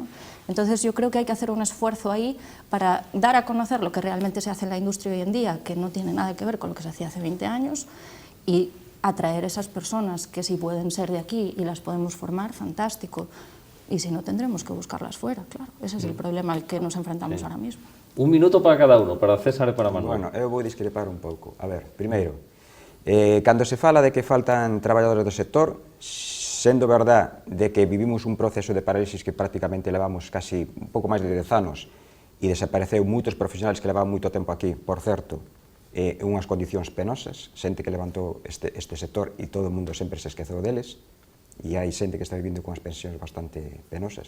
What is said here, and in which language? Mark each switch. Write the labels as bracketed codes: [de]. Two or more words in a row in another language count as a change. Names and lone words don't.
[es] Entonces yo creo que hay que hacer un esfuerzo ahí para dar a conocer lo que realmente se hace en la industria hoy en día, que no tiene nada que ver con lo que se hacía hace 20 años, y atraer esas personas que si pueden ser de aquí y las podemos formar, fantástico. Y si no, tendremos que buscarlas fuera, claro. Ese es el problema al que nos enfrentamos ahora mismo. [gl] Un minuto para cada uno, para César e para Manuel. Bueno, eu vou discrepar un pouco. A ver, primeiro, cando se fala de que faltan traballadores do sector, sendo verdad de que vivimos un proceso de parálisis que prácticamente levamos casi un pouco máis de 10 anos e desapareceu moitos profesionales que levaban moito tempo aquí, por certo, unhas condicións penosas, xente que levantou este sector e todo o mundo sempre se esqueceu deles, e hai xente que está vivindo con as pensións bastante penosas.